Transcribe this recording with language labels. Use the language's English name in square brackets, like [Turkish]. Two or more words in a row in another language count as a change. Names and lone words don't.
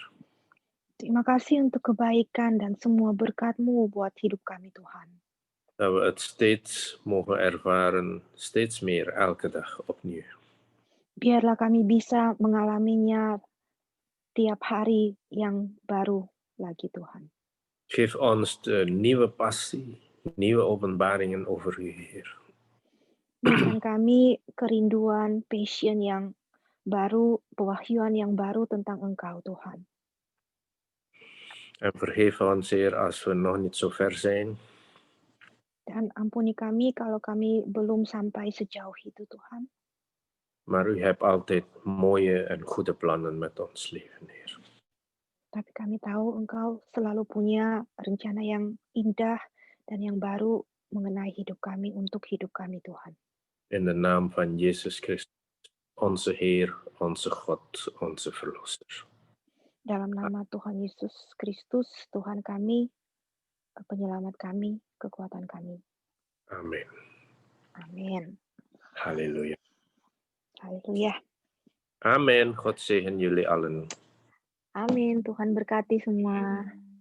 [Indonesian] Terima kasih untuk kebaikan dan semua berkat-Mu buat hidup kami, Tuhan. [Dutch] Dat we het steeds mogen ervaren, steeds meer, elke dag opnieuw. [Indonesian] Biarlah kami bisa mengalaminya tiap hari yang baru lagi, Tuhan. [Dutch] Geef ons de nieuwe passie, nieuwe openbaringen over u, Heer. [Indonesian] Berikan kami kerinduan, passion yang baru, pewahyuan yang baru tentang Engkau, Tuhan. [Dutch] En vergeef ons, Heer, als we nog niet zo ver zijn. [Indonesian] Dan ampuni kami kalau kami belum sampai sejauh itu, Tuhan. [Dutch] Maar u hebt altijd mooie en goede plannen met ons leven, Heer. [Indonesian] Tapi kami tahu Engkau selalu punya rencana yang indah dan yang baru mengenai hidup kami, untuk hidup kami, Tuhan. [Dutch] In de naam van Jezus Christus, onze Heer, onze God, onze Verlosser. [Indonesian] Dalam nama Tuhan Yesus Kristus, Tuhan kami, penyelamat kami, kekuatan kami. [Dutch] Amen. [Indonesian] Amin. [Dutch] Halleluja. [Indonesian] Halleluja. [Dutch] Amen. God zegen jullie allen. [Indonesian] Amin. Tuhan berkati semua.